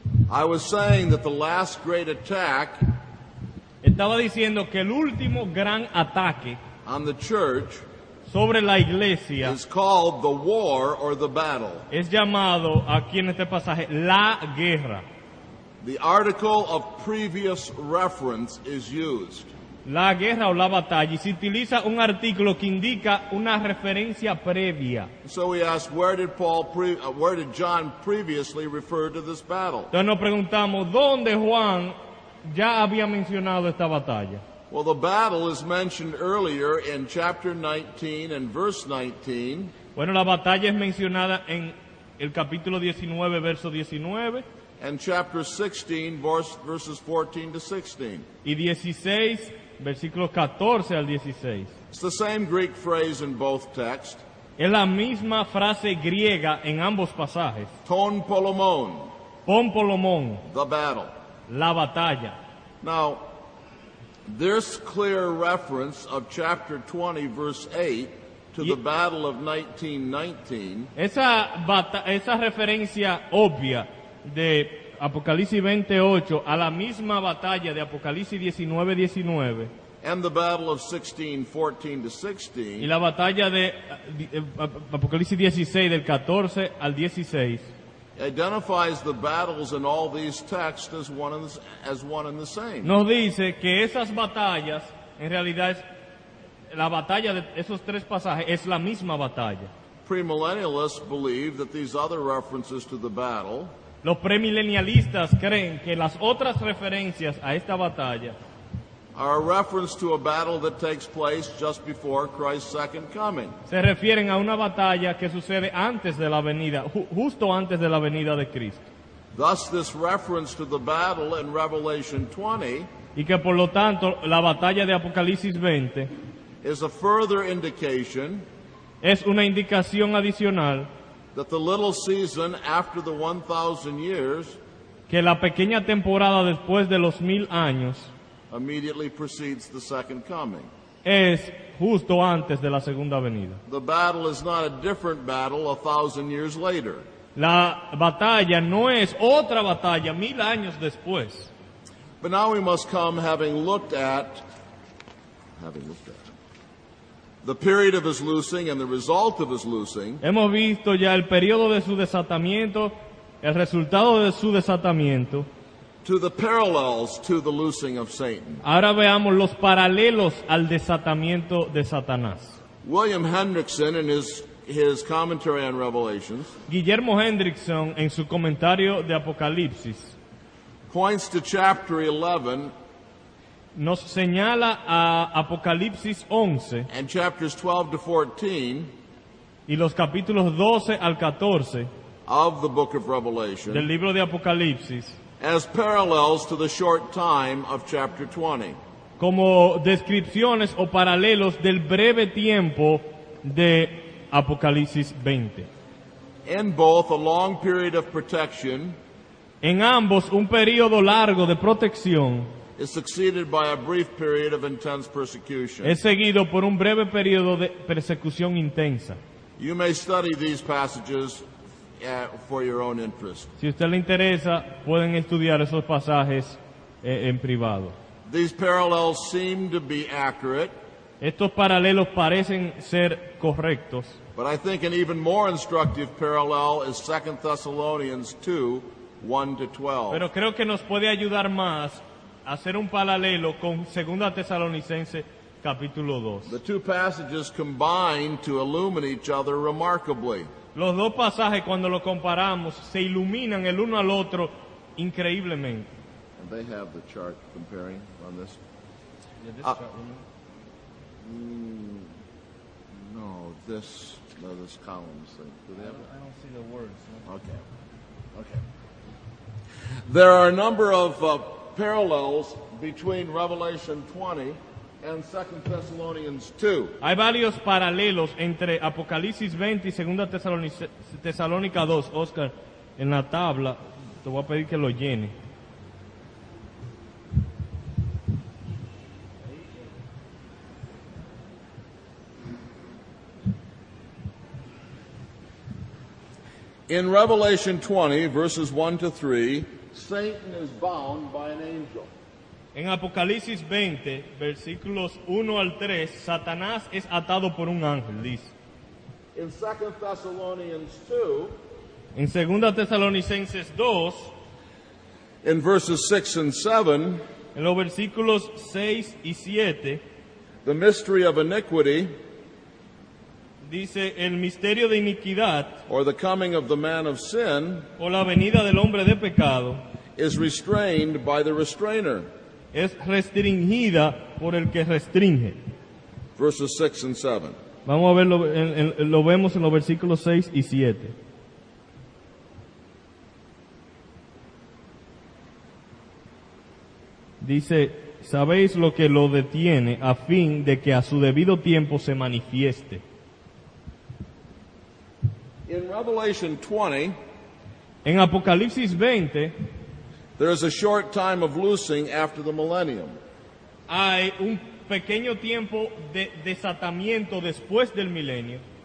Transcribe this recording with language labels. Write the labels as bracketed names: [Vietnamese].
[English] I was saying that the last great attack [Spanish] Estaba diciendo que el último gran ataque [English] on the church [Spanish] sobre la iglesia [English] is called the war or the battle. [Spanish] es llamado aquí en este pasaje la guerra. [English] The article of previous reference is used. [Spanish] La guerra o la batalla, y se utiliza un artículo que indica una referencia previa. [English] So we ask, where did John previously refer to this battle? [Spanish] Entonces nos preguntamos, ¿dónde Juan ya había mencionado esta batalla? [English] Well, the battle is mentioned earlier in chapter 19 and verse 19. [Spanish] Bueno, la batalla es mencionada en el capítulo 19, verso 19. [English] And chapter 16, verses 14 to 16. [Spanish] Y 16, versículos 14 al 16. [English] It's the same Greek phrase in both texts. [Spanish] Es la misma frase griega en ambos pasajes. [Greek] Ton polomon, Pon polomón, [English] the battle. [Spanish] la batalla. [English] Now, this clear reference of chapter 20, verse 8, to the battle of 1919 [Spanish] Esa referencia obvia de Apocalipsis 28 a la misma batalla de Apocalipsis 19:19 [English] and the battle of 16:14 to [Spanish] y [English] 16 [Spanish] la batalla de Apocalipsis 16 del 14 al 16 [English] identifies the battles in all these texts as one and the same. [Spanish] nos dice que esas batallas en realidad la batalla de esos tres pasajes es la misma batalla. [English] Premillennialists believe that these other references to the battle [Spanish] Los premilenialistas creen que las otras referencias a esta batalla [English] are a reference to a battle that takes place just before Christ's second coming. [Spanish] se refieren a una batalla que sucede antes de la venida, justo antes de la venida de Cristo. [English] Thus, this reference to the battle in Revelation 20 [Spanish] Y que por lo tanto la batalla de Apocalipsis 20 [English] is a further indication [Spanish] es una indicación adicional [English] that the little season after the 1,000 years [Spanish] que la pequeña temporada después de los 1000 años [English] immediately precedes the second coming. [Spanish] es justo antes de la segunda venida. [English] The battle is not a different battle 1,000 years later. [Spanish] La batalla no es otra batalla 1000 años después. [English] But now we must come having looked at the period of his loosing and the result of his loosing. [Spanish] Hemos visto ya el periodo de su desatamiento, el resultado de su desatamiento. [English] To the parallels to the loosing of Satan. [Spanish] Ahora veamos los paralelos al desatamiento de Satanás. [English] William Hendrickson, in his commentary on Revelations, [Spanish] Guillermo Hendrickson, en su comentario de Apocalipsis, [English] points to chapter 11 [Spanish] nos señala a Apocalipsis 11 [English] and chapters 12 to 14 [Spanish] y los capítulos 12 al 14 [English] of the book of [Spanish] del [English] Revelation [Spanish] libro de Apocalipsis [English] as parallels to the short time of chapter 20. [Spanish] como descripciones o paralelos del breve tiempo de Apocalipsis 20. [English] In both, a long period of protection [Spanish] En ambos, un periodo largo de protección [English] is succeeded by a brief period of intense persecution. [Spanish] es seguido por un breve periodo de persecución intensa. [English] You may study these passages for your own interest. [Spanish] Si a usted le interesa, pueden estudiar esos pasajes en privado. [English] These parallels seem to be accurate, [Spanish] Estos paralelos parecen ser correctos, [English] but I think an even more instructive parallel is 2 Thessalonians 2, 1 to 12. [Spanish] pero creo que nos puede ayudar más a hacer un paralelo con 2 Tesalonicenses capítulo 2. [English] The two passages combine to illumine each other remarkably. [Spanish] Los dos pasajes, cuando los comparamos, se iluminan el uno al otro increíblemente. [English] And they have the chart comparing on this. No, this columns thing. Do they have it? I don't see the words. Okay. There are a number of parallels between Revelation 20 and 2 Thessalonians 2. [Spanish] Hay varios paralelos entre Apocalipsis 20 y 2 Tesalónica 2. Oscar, en la tabla, te voy a pedir que lo llene. [English] In Revelation 20, verses 1 to 3, Satan is bound by an angel. [Spanish] En Apocalipsis 20, versículos 1 al 3, Satanás es atado por un ángel, dice. [English] In 2 Thessalonians 2, [Spanish] En 2 Tesalonicenses 2, [English] in verses 6 and 7, [Spanish] en los versículos 6 y 7, [English] the mystery of iniquity, [Spanish] dice el misterio de iniquidad [English] or the coming of the man of sin, [Spanish] o la venida del hombre de pecado [English] is restrained by the restrainer. [Spanish] es restringida por el que restringe. [English] Verses 6 and 7. [Spanish] Vamos a verlo, lo vemos en los versículos 6 y 7. Dice, sabéis lo que lo detiene a fin de que a su debido tiempo se manifieste. [English] In Revelation 20, [Spanish] En Apocalipsis 20 [English] there is a short time of loosing after the millennium. [Spanish] hay un pequeño tiempo de desatamiento después del milenio.